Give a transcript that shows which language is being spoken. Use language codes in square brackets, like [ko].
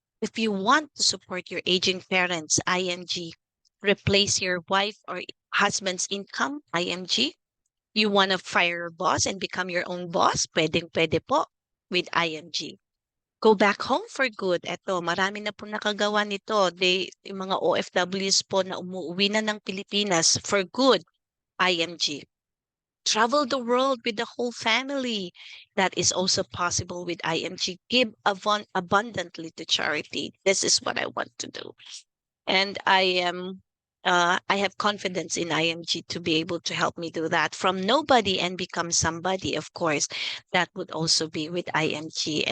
[en] If you want to support your aging parents, ING. Replace your wife or husband's income, IMG. You want to fire your boss and become your own boss, [tl] pwedeng-pwede po [en] with IMG. Go back home for good. [tl] Eto, marami na po nakagawa nito. Yung mga OFWs po na umuwi na ng Pilipinas [en] for good, [tl] IMG. [en] Travel the world with the whole family. That is also possible with IMG. Give abundantly to charity. This is what I want to do. And I have confidence in IMG to be able to help me do that. From nobody and become somebody, of course, that would also be with IMG.